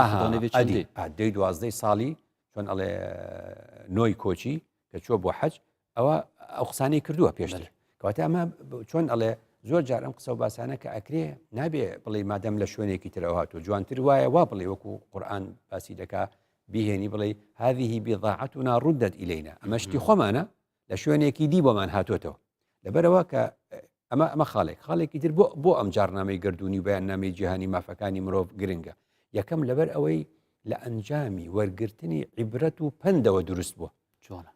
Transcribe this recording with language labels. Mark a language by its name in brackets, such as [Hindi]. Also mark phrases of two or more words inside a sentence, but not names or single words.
[Central Kurdish] دەی دوازدەی ساڵی چۆن ئەڵێ نۆی کۆچی کە چوە بۆ حەج ئەوە ئەو قسانەی کردووە پێشتر کەواتە ئەمە چۆن ئەڵێ زۆر جار ئەم قسە و باسانە کە ئەکرێ نابێ بڵێ مادەم لە شوێنێکی ترەوە هاتووە جوانتر وایە وا بڵێ وەکو قورئان باسی دەکا بیهێنی بڵێ [Arabic] هذه بضاعتنا ردت إلينا [Central Kurdish] ئەمە شتی خۆمانە لە شوێنێکی دی بۆمان هاتوۆتەوە. لەبەرەوە کە ئەمە خاڵێکی تر بۆ ئەم جارنامەی گەردوونی و بەیاننامەی جیهانی مافەکانی مرۆڤ گرنگە. یەکەم لەبەر ئەوەی لە ئەنجامی وەرگرتنی عیبرەت و پندەوە دروست بووە. جوانە